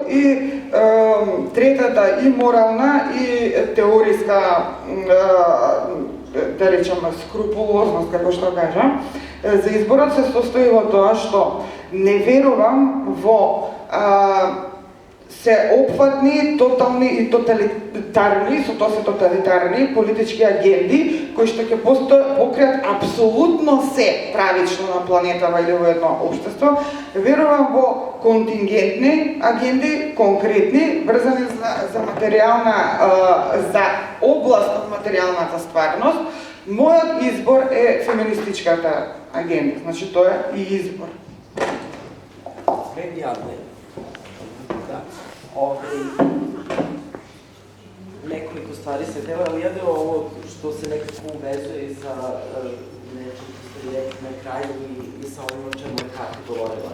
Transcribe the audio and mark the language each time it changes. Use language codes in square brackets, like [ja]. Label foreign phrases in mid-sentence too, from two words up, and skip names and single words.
[mk] И третата и морална и теориска, да речем, скрупулозност, како што кажам, за изборот се состои во тоа што не верувам во се опфатни, тотални и тоталитарни, со тоа се тоталитарни политички агенди кои што ќе покријат апсолутно се правично на планетава или во едно општество. Верувам во контингентни агенди, конкретни, врзани за материјална, за област од материјалната стварност. Мојот избор е феминистичката агенда, значи тоа е и избор. [sr] Nekoliko stvari se dela, ali jedno ovo što se nekako uvezuje i sa nečim što ste rekli na kraju i sa ovim o čemu je Kati govorila.